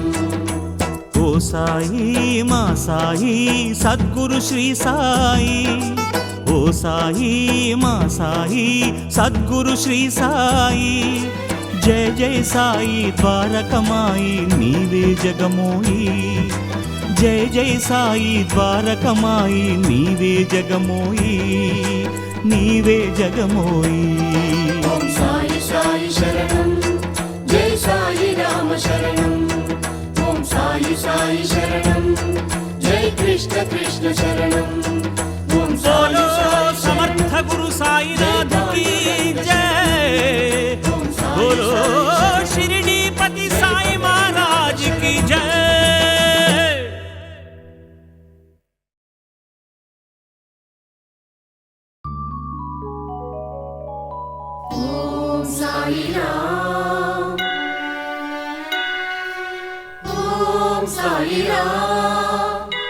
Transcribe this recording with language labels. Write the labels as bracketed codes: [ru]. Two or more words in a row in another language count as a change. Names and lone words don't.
[te] ఓ సాయి మా సాయి సద్గురు శ్రీ సాయి, ఓ సాయి మా సాయి సద్గురు శ్రీ సాయి, జయ జయ సాయి ద్వారకమాయి నీవే జగమోయి జయ జయ సాయి ద్వారకమాయి నీవే జగమోయి నీవే జగమోయి ఓం సాయి సాయి శరణం జై సాయి రామ శరణం ఓం సాయి సాయి శరణం జై కృష్ణ కృష్ణ శరణం ఓం [hi] बोलो [te] సాయి సాయి [hi] समर्थ गुरु साईनाथ की जय बोलो शिरडीपति साई महाराज की जय [te] ఓం సాయి రామ్ ఓం సాయి రామ్